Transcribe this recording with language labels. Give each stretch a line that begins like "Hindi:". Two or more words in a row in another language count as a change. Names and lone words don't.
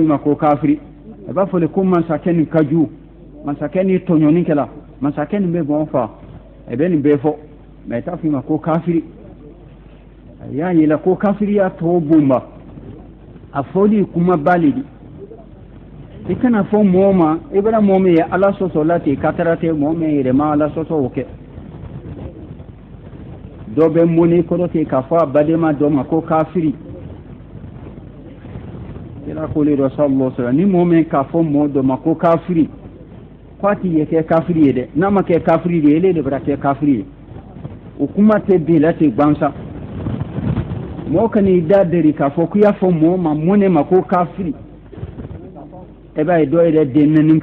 Bambara: ma ko kafiri i b'a fɔ le ko masakɛ nin ka jugu masakɛ ni tɔɲɔni kɛla masakɛ nin bɛ bɔn fa i bɛ nin bɛɛ fɔ mɛ i t'a f'i ma ko kafiri a y'a yɛlɛ ko kafiriya tɔw bonba a fɔli kuma ba le di i kana fɔ mɔgɔ ma i bɛna mɔgɔ min ye ala sɔsɔ la ten ka taara ten mɔgɔ min yɛrɛ ma ala sɔsɔ o kɛ dɔ bɛ mɔni kɔrɔ ten k'a fɔ a badenma dɔ ma ko kafiri kira ko le dɔ
Arabic: صلى الله عليه وسلم
Bambara: ni mɔɔ min k'a fɔ mɔɔ dɔ ma ko kafiri k'a ti ye kɛ kafiri ye dɛ n'a ma kɛ kafiri ye ele de bɛra kɛ kafiri ye o kuma tɛ bi la ten gbansan mɔɔ ka n'i da deri k'a fɔ k'i y'a fɔ mɔɔ ma mɔnɛ ma ko kafiri e b'a ye dɔ yɛrɛ den naani